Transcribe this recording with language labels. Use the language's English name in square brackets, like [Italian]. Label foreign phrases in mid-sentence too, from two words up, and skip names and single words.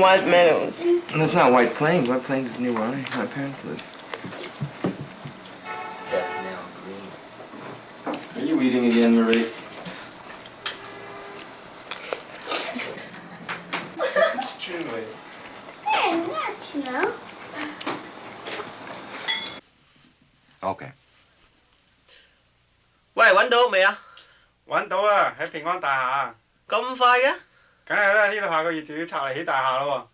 [English] in White Meadows. That's not White Plains. White Plains is near where my parents live. Are you eating again, Marie? It's true, wait. Okay. [Cantonese] 喂，揾到未啊？揾到啦，喺平安大廈。咁快嘅？梗係啦，呢度下個月就要拆嚟起大廈咯